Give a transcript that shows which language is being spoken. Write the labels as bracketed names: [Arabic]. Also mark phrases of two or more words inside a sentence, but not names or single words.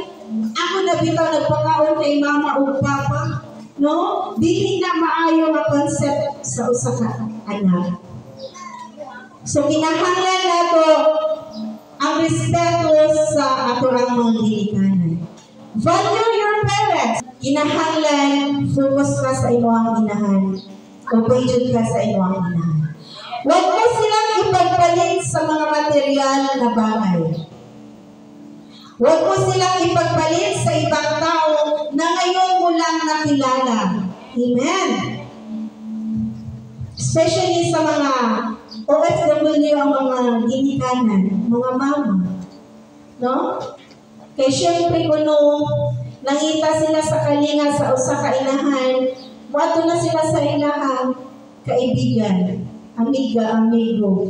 [Cebuano] Ako na bitaw nagpakaon kay mama o papa. No? Dili na maayo ang concept sa usa ka anak. So, kinahanglan nato ang respeto sa ato ang mga ginikanan. [English] Value your parents. [Cebuano] Kinahanglan, focus ka sa imong inahan. Obey jud ka sa imong inahan. [Filipino] Huwag mo silang ipagpalit sa mga material na bagay. Huwag mo silang ipagpalit sa ibang tao na ngayon mo lang nakilala. [Cebuano] Amen. Especially sa mga OFW ang mga ginikanan, mga mama. No? Kaya syempre kung nangita sila sa kalinga sa usa ka inahan, wato na sila sa ilahang kaibigan, amigo.